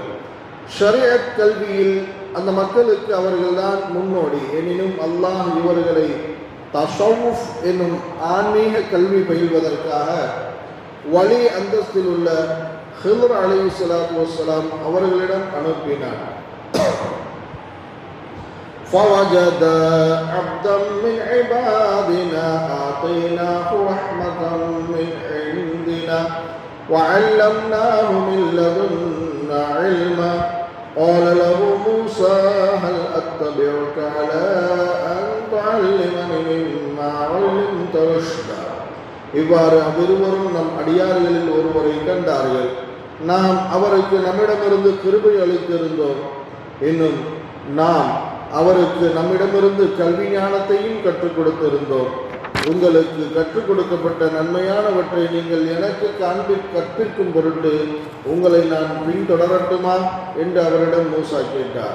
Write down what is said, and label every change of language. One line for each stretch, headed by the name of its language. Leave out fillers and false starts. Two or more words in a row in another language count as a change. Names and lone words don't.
Tamil: ஷரீஅத் கல்வியில் அந்த மக்களுக்கு அவர்கள்தான் முன்னோடி. எனினும் அல்லாஹ் இவர்களை தஸவ்வுஃப் என்னும் ஆன்மீக கல்வி பயில்வதற்காக வலி அந்தஸ்தில் உள்ள ஹித்ர்
Arabic: عليه الصلاة والسلام
Tamil: அவர்களிடம் அனுப்பினார்.
Arabic: فوجد عبدا من عبادنا آتيناه رحمة من عندنا وعلمناه من لدنا علما قال له موسى هل أتبعك على أن تعلمني مما علمت رشدا.
Tamil: இவ்வாறு அவ்விருவரும் நம் அடியார்களில் ஒருவரை கண்டார்கள். நாம் அவருக்கு நம்மிடமிருந்து கிருபை அளித்திருந்தோம். இன்னும் நாம் அவருக்கு நம்மிடமிருந்து கல்வி ஞானத்தையும் கற்றுக் கொடுத்திருந்தோம். உங்களுக்கு கற்றுக் கொடுக்கப்பட்ட நன்மையானவற்றை நீங்கள் எனக்கு கற்பிக்கும் பொருட்டு உங்களை நான் பின்தொடரட்டுமா என்று அவரிடம் மூசா கேட்டார்.